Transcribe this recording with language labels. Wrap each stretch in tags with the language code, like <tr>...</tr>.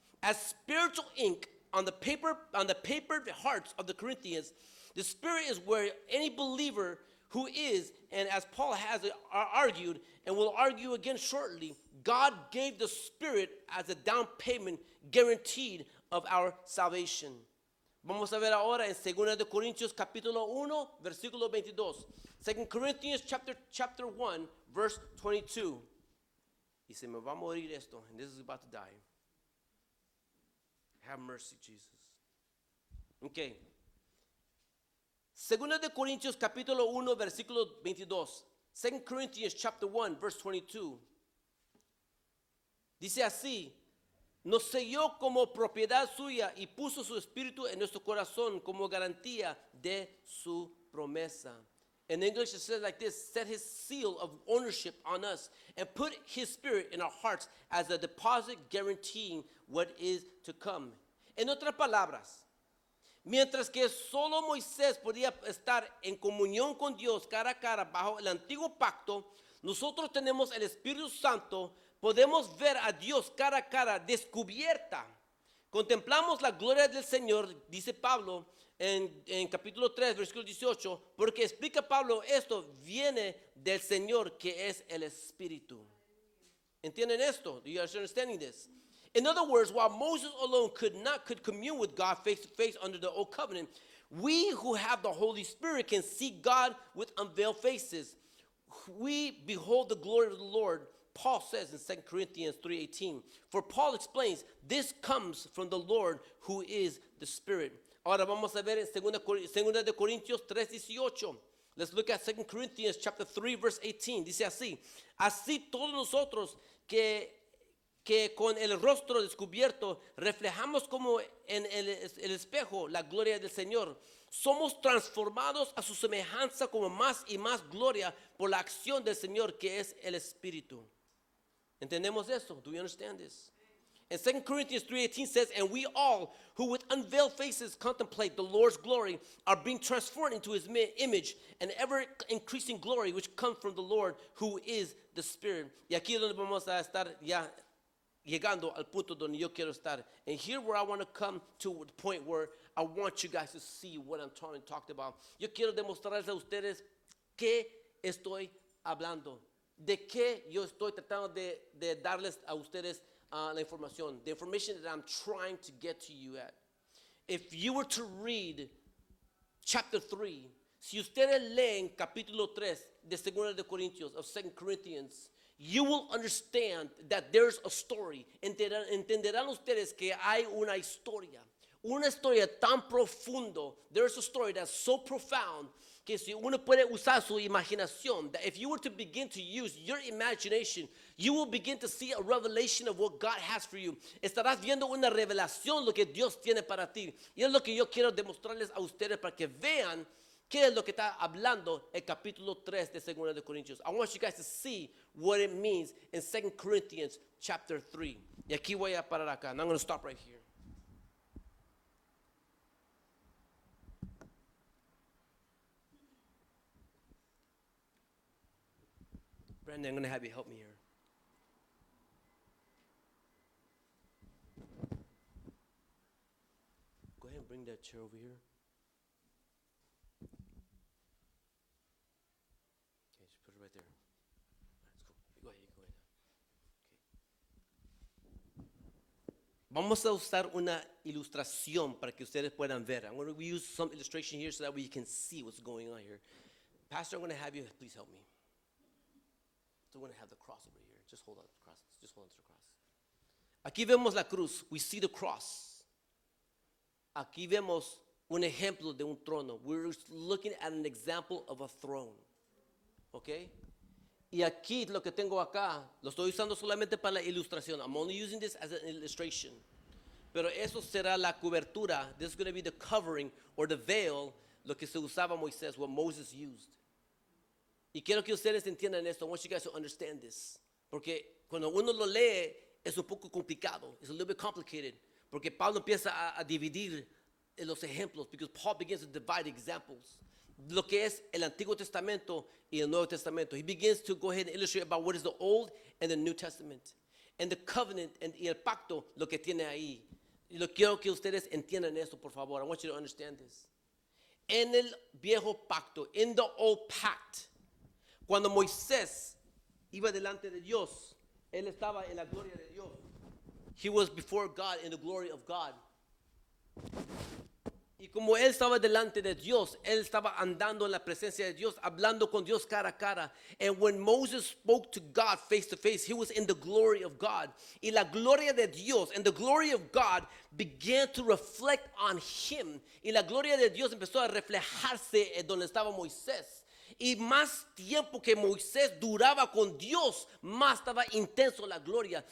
<en>As spiritual ink on the paper hearts of the Corinthians, the Spirit is where any believer who is, and as Paul has argued, and will argue again shortly, God gave the Spirit as a down payment guaranteed of our salvation.</en> <es>Vamos a ver ahora en 2 de Corintios capítulo 1, versículo 22.</es> <en>2 Corinthians chapter 1, verse 22.</en> <es>Y se me va a morir esto,</es> <en>and this is about to die. Have mercy, Jesus. Okay.</en> <es>2 de Corintios capítulo 1, versículo 22.</es> <en>2 Corinthians chapter 1, verse 22.</en> <es>Dice así: nos selló como propiedad suya y puso su espíritu en nuestro corazón como garantía de su promesa.</es> <en>In English it says like this: set his seal of ownership on us and put his spirit in our hearts as a deposit guaranteeing what is to come.</en> <es>En otras palabras, mientras que solo Moisés podía estar en comunión con Dios cara a cara bajo el antiguo pacto, nosotros tenemos el Espíritu Santo, podemos ver a Dios cara a cara, descubierta. Contemplamos la gloria del Señor, dice Pablo en capítulo 3, versículo 18, porque explica Pablo, esto viene del Señor que es el Espíritu. ¿Entienden esto?</es> <en>Do you understand this? In other words, while Moses alone could commune with God face to face under the old covenant, we who have the Holy Spirit can see God with unveiled faces. We behold the glory of the Lord, Paul says in 2 Corinthians 3:18. For Paul explains, this comes from the Lord who is the Spirit.</en> <es>Ahora vamos a ver en 2 de Corintios 3:18.</es> <en>Let's look at 2 Corinthians chapter 3 verse 18.</en> <es>Dice así: así todos nosotros que con el rostro descubierto reflejamos como en el espejo la gloria del Señor, somos transformados a su semejanza como más y más gloria por la acción del Señor que es el Espíritu. ¿Entendemos eso?</es> <en>Do we understand this? And 2 Corinthians 3:18 says, and we all who with unveiled faces contemplate the Lord's glory are being transformed into his image and ever increasing glory which comes from the Lord who is the Spirit.</en> <es>Y aquí es donde vamos a estar ya llegando al punto donde yo quiero estar.</es> <en>And here where I want to come to the point where I want you guys to see what I'm trying to talk about.</en> <es>Yo quiero demostrarles a ustedes qué estoy hablando. De qué yo estoy tratando de darles a ustedes la información.</es> <en>The information that I'm trying to get to you at. If you were to read chapter 3,</en> <es>si ustedes leen capítulo 3 de 2 de Corintios,</es> <en>of 2 Corinthians, you will understand that there's a story.</en> <es>Entenderán ustedes que hay una historia tan profundo.</es> <en>There's a story that's so profound</en> <es>que si uno puede usar su imaginación,</es> <en>that if you were to begin to use your imagination, you will begin to see a revelation of what God has for you.</en> <es>Estarás viendo una revelación lo que Dios tiene para ti. Y es lo que yo quiero demostrarles a ustedes para que vean qué es lo que está hablando el capítulo 3 de 2 de Corintios.</es> <en>I want you guys to see what it means in 2 Corinthians chapter 3.</en> <es>Y aquí voy a parar acá.</es> <en>And I'm going to stop right here. Brandon, I'm going to have you help me here. Go ahead and bring that chair over here. Okay, just put it right there. Let's go. Go ahead. Okay.</en> <es>Vamos a usar una ilustración para que ustedes puedan ver.</es> <en>I'm going to use some illustration here so that we can see what's going on here. Pastor, I'm going to have you please help me. So we're going to have the cross over here. Just hold on to the cross. Just hold on to the cross.</en> <es>Aquí vemos la cruz.</es> <en>We see the cross.</en> <es>Aquí vemos un ejemplo de un trono.</es> <en>We're looking at an example of a throne. Okay?</en> <es>Y aquí lo que tengo acá, lo estoy usando solamente para la ilustración.</es> <en>I'm only using this as an illustration.</en> <es>Pero eso será la cobertura.</es> <en>This is going to be the covering or the veil,</en> <es>lo que se usaba Moisés,</es> <en>what Moses used.</en> <es>Y quiero que ustedes entiendan esto.</es> <en>I want you guys to understand this.</en> <es>Porque cuando uno lo lee, es un poco complicado.</es> <en>It's a little bit complicated.</en> <es>Porque Pablo empieza a dividir los ejemplos.</es> <en>Because Paul begins to divide examples.</en> <es>Lo que es el Antiguo Testamento y el Nuevo Testamento.</es> <en>He begins to go ahead and illustrate about what is the Old and the New Testament. And the covenant</en> <es>y el pacto, lo que tiene ahí. Y lo quiero que ustedes entiendan esto, por favor.</es> <en>I want you to understand this.</en> <es>En el viejo pacto,</es> <en>in the old pact,</en> <es>cuando Moisés iba delante de Dios, él estaba en la gloria de Dios.</es> <en>He was before God in the glory of God.</en> <es>Y como él estaba delante de Dios, él estaba andando en la presencia de Dios, hablando con Dios cara a cara.</es> <en>And when Moses spoke to God face to face, he was in the glory of God.</en> <es>Y la gloria de Dios</es> <en>and the glory of God began to reflect on him.</en> <es>Y la gloria de Dios empezó a reflejarse en donde estaba Moisés. Y más tiempo que Moisés duraba con Dios, más estaba intenso la gloria.</es>